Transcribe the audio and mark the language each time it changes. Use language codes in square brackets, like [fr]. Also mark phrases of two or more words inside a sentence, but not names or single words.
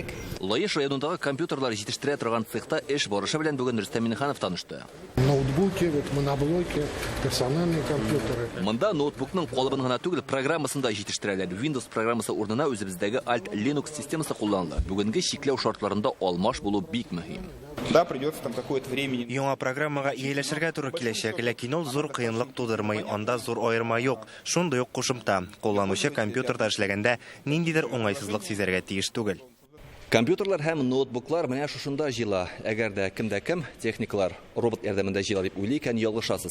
[tt] Лаеш районындагы компьютерлар җитештерә торган цехта эш барышы белән бүген Рөстәм Миннеханов танышты. [ru] Ноутбуки, моноблоки, персональные компьютеры. [tt] Монда ноутбукның калыбын гына түгел, программасын да җитештерәләр. Windows программасы урынына үзебездәге Alt Linux системасы кулланыла. Бүгенге шикләү шартларында алмаш булу бик мөһим. [ru] Да, придется там какое-то время. [tt] Яңа программага ияләшергә туры киләчәк, ләкин ул зур кыенлык тудырмый, анда зур аерма юк. Шундый ук кушымта. Кулланучы компьютерда эшләгәндә ниндидер уңайсызлык сизәргә тиеш түгел. Компьютерлар һәм ноутбуклар менә шушында җыела. Әгәр дә кемдә кем техниклар робот ярдәмендә җыела дип уйлый икән, ялгышасыз.